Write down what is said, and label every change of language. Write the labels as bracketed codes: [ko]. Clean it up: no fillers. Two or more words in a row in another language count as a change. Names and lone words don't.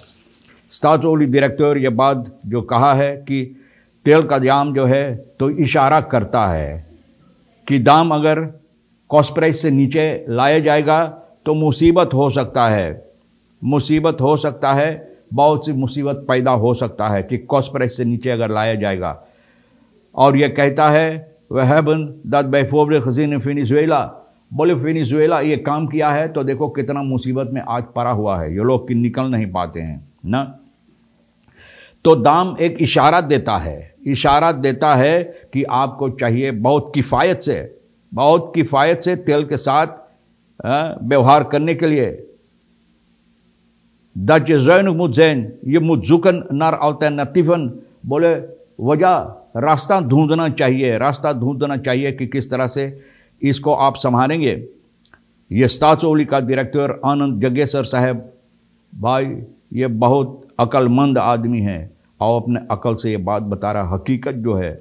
[hns] स्टाट्सओली डायरेक्टर ये बात जो कहा है कि तेल का दाम जो है तो इशारा करता है कि दाम अगर [en] cost price [hns] से नीचे लाया जाएगा तो मुसीबत हो सकता है, मुसीबत हो सकता है, बहुत सी मुसीबत पैदा हो सकता है कि [en] cost price [hns] से नीचे अगर लाया जाएगा। और यह कहता है वह [nl] hebben dat bijvoorbeeld gezien in [hns] वेनेजुएला। बोले वेनेजुएला ये काम किया है तो देखो कितना मुसीबत में आज पड़ा हुआ है, ये लोग कि निकल नहीं पाते हैं ना। तो दाम एक इशारा देता है, इशारा देता है कि आपको चाहिए बहुत किफ़ायत से तेल के साथ व्यवहार करने के लिए। [nl] Dat je zuinig moet zijn, je moet zoeken naar alternatieven। [hns] बोले वजह रास्ता ढूंढना चाहिए कि किस तरह से इसको आप संभालेंगे। ये स्टाट्सओली का डायरेक्टर आनंद जगेसर साहब, भाई ये बहुत अक्लमंद आदमी है और अपने अकल से ये बात बता रहा, हकीकत जो है।